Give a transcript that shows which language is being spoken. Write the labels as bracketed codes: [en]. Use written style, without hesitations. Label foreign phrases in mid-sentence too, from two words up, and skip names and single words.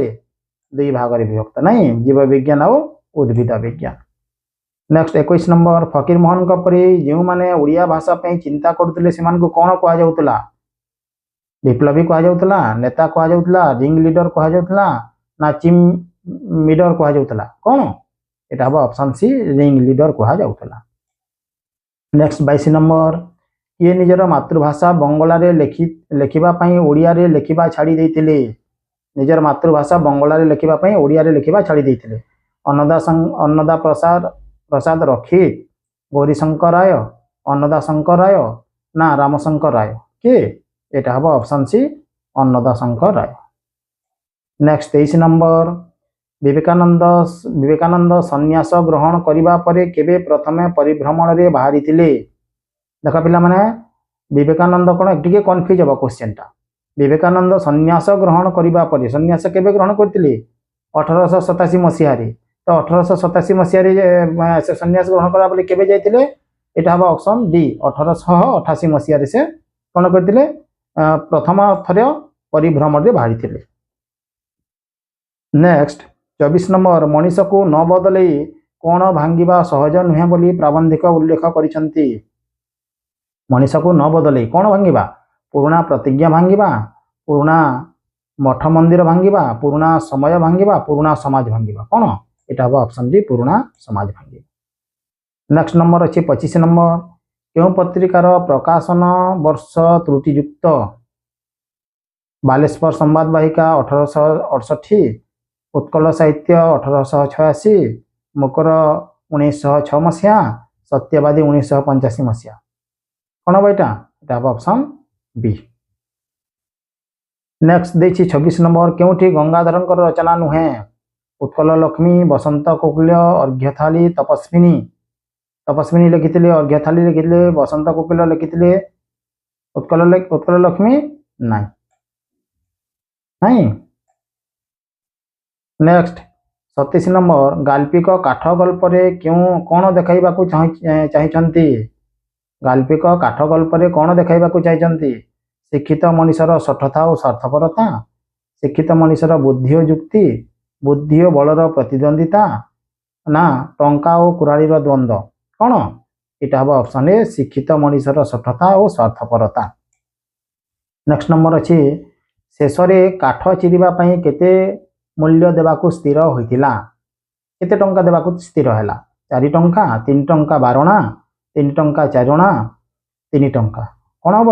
[or] 2 ଭାଗରେ ବିଭକ୍ତ। ନାହିଁ, ଜୀବ ବିଜ୍ଞାନ ଆଉ ଉଦ୍ଭିଦ ବିଜ୍ଞାନ। ନେକ୍ସଟ 21 ନମ୍ବର, ଫକୀର ମୋହନଙ୍କ ପରି ଯେଉଁମାନେ ଓଡ଼ିଆ ଭାଷା ପାଇଁ ଚିନ୍ତା କରୁଥିଲେ ସେମାନଙ୍କୁ କ'ଣ କୁହାଯାଉଥିଲା? ବିପ୍ଳବୀ କୁହାଯାଉଥିଲା, ନେତା କୁହାଯାଉଥିଲା, [en] ring leader [or] କୁହାଯାଉଥିଲା, ନା ଚିମ୍ ମିଡର କୁହାଯାଉଥିଲା? କ'ଣ? ଏଇଟା ହବ [en] option C ring leader [or] କୁହାଯାଉଥିଲା। ନେକ୍ସଟ 22 ନମ୍ବର, কিଏ ନିଜର ମାତୃଭାଷା ବଙ୍ଗଳାରେ ଲେଖିବା ପାଇଁ ଓଡ଼ିଆରେ ଲେଖିବା ଛାଡ଼ି ଦେଇଥିଲେ? ନିଜର ମାତୃଭାଷା ବଙ୍ଗଳାରେ ଲେଖିବା ପାଇଁ ଓଡ଼ିଆରେ ଲେଖିବା ଛାଡ଼ି ଦେଇଥିଲେ। ଅନ୍ନଦା ପ୍ରସାଦ ରକ୍ଷିତ, ଗୌରୀଶଙ୍କର ରାୟ, ଅନ୍ନଦା ଶଙ୍କର ରାୟ, ନା ରାମଶଙ୍କର ରାୟ? କିଏ? ଏଇଟା ହବ [en] option C [or] ଅନ୍ନଦା ଶଙ୍କର ରାୟ। ନେକ୍ସଟ 23 নম্বর, ବିବେକାନନ୍ଦ ସନ୍ନ୍ୟାସ ଗ୍ରହଣ କରିବା ପରେ କେବେ ପ୍ରଥମେ ପରିଭ୍ରମଣରେ ବାହାରିଥିଲେ? ଦେଖ ପିଲାମାନେ, ବିବେକାନନ୍ଦ କ'ଣ ଟିକେ କନଫ୍ୟୁଜ ହେବ କ୍ୱେଶ୍ଚନଟା। ବିବେକାନନ୍ଦ ସନ୍ନ୍ୟାସ ଗ୍ରହଣ କରିବା ପରେ, ସନ୍ନ୍ୟାସ କେବେ ଗ୍ରହଣ କରିଥିଲେ? 1887 ମସିହାରେ। ତ 1887 ମସିହାରେ ସେ ସନ୍ନ୍ୟାସ ଗ୍ରହଣ କଲା ପରେ କେବେ ଯାଇଥିଲେ? ଏଇଟା ହବ [en] option D [or] 1888 মସିହାରେ ସେ କ'ଣ କରିଥିଲେ ପ୍ରଥମ ଥର ପରିଭ୍ରମଣରେ ବାହାରିଥିଲେ। ନେକ୍ସଟ 24 ନମ୍ବର ମଣିଷକୁ ନ ବଦଳେଇ କ'ଣ ଭାଙ୍ଗିବା ସହଜ ନୁହେଁ ବୋଲି ପ୍ରାବନ୍ଧିକ ଉଲ୍ଲେଖ କରିଛନ୍ତି। ମଣିଷକୁ ନ ବଦଳେଇ କ'ଣ ଭାଙ୍ଗିବା? ପୁରୁଣା ପ୍ରତିଜ୍ଞା ଭାଙ୍ଗିବା, ପୁରୁଣା ମଠ ମନ୍ଦିର ଭାଙ୍ଗିବା, ପୁରୁଣା ସମୟ ଭାଙ୍ଗିବା, ପୁରୁଣା ସମାଜ ଭାଙ୍ଗିବା। କ'ଣ? ଏଇଟା ହବ [en] option D [or] পুରୁଣା ସମାଜ ଭାଙ୍ଗିବା। ନେକ୍ସଟ ନମ୍ବର ଅଛି 25 ନମ୍ବର କେଉଁ ପତ୍ରିକାର ପ୍ରକାଶନ ବର୍ଷ ତ୍ରୁଟିଯୁକ୍ତ? ବାଲେଶ୍ୱର ସମ୍ବାଦ ବାହିକା 1868, ଉତ୍କଳ ସାହିତ୍ୟ 1886, ମକର 1906 ମସିହା, ସତ୍ୟବାଦୀ 1985 ମସିହା। କ'ଣ ହବ ଏଇଟା? ଏଇଟା ହବ [en] option B. [or] ନେକ୍ସଟ ଦେଇଛି 26 ନମ୍ବର କେଉଁଠି ଗଙ୍ଗାଧରଙ୍କର ରଚନା ନୁହେଁ? ଉତ୍କଳ ଲକ୍ଷ୍ମୀ, ବସନ୍ତ କୋକିଳ, ଅର୍ଘ୍ୟଥାଳୀ, ତପସ୍ୱିନୀ। ତପସ୍ୱିନୀ ଲେଖିଥିଲେ, ଅର୍ଘ୍ୟଥାଳୀ ଲେଖିଥିଲେ, ବସନ୍ତ କୋକିଳ ଲେଖିଥିଲେ, ଉତ୍କଳ ଲକ୍ଷ୍ମୀ ନାଇଁ ନାଇଁ। ନେକ୍ସଟ 27 ନମ୍ବର ଗାଳ୍ପିକ କାଠ ଗଳ୍ପରେ କ'ଣ ଦେଖାଇବାକୁ ଚାହିଁଛନ୍ତି? ଗାଳ୍ପିକ କାଠ ଗଳ୍ପରେ କ'ଣ ଦେଖାଇବାକୁ ଚାହିଁଛନ୍ତି? ଶିକ୍ଷିତ ମଣିଷର ଶଠତା ଓ ସ୍ୱାର୍ଥପରତା, ଶିକ୍ଷିତ ମଣିଷର ବୁଦ୍ଧି ଓ ଯୁକ୍ତି, ବୁଦ୍ଧି ଓ ବଳର ପ୍ରତିଦ୍ୱନ୍ଦିତା, ନା ଟଙ୍କା ଓ କୁରାଳିର ଦ୍ୱନ୍ଦ୍ୱ। କ'ଣ? ଏଇଟା ହବ [en] option A [or] ଶିକ୍ଷିତ ମଣିଷର ଶଠତା ଓ ସ୍ୱାର୍ଥପରତା। ନେକ୍ସଟ ନମ୍ବର ଅଛି ଶେଷରେ କାଠ ଚିରିବା ପାଇଁ କେତେ ମୂଲ୍ୟ ଦେବାକୁ ସ୍ଥିର ହୋଇଥିଲା? କେତେ ଟଙ୍କା ଦେବାକୁ ସ୍ଥିର ହେଲା? 4 ଟଙ୍କା, 3 ଟଙ୍କା 12 ଅଣା, 3 ଟଙ୍କା 4 ଅଣା, 3 ଟଙ୍କା। କ'ଣ ହବ?